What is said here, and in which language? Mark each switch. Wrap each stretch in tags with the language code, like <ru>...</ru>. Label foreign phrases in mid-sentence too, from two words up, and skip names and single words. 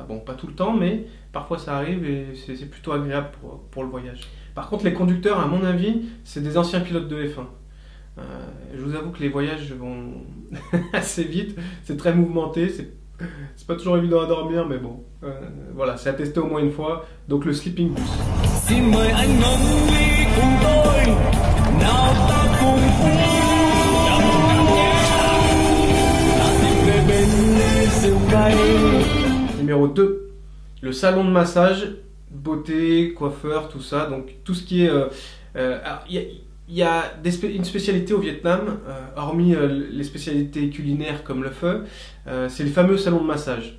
<fr>Bon, pas tout le temps, mais parfois ça arrive et c'est plutôt agréable pour le voyage. Par contre, les conducteurs, à mon avis, c'est des anciens pilotes de F1. Je vous avoue que les voyages vont assez vite, c'est très mouvementé, c'est pas toujours évident à dormir, mais bon, voilà, c'est à tester au moins une fois. Donc le sleeping bus.</fr> <vi>Xin mời anh ngắm ly cùng tôi, nào ta cùng uống đậm nhé, ta tìm về bên rượu cay.</vi> <fr>Numéro 2, le salon de massage, beauté, coiffeur, tout ça. Donc tout ce qui est... il y a une spécialité au Vietnam, hormis les spécialités culinaires comme le pho, c'est les fameux salons de massage.</fr>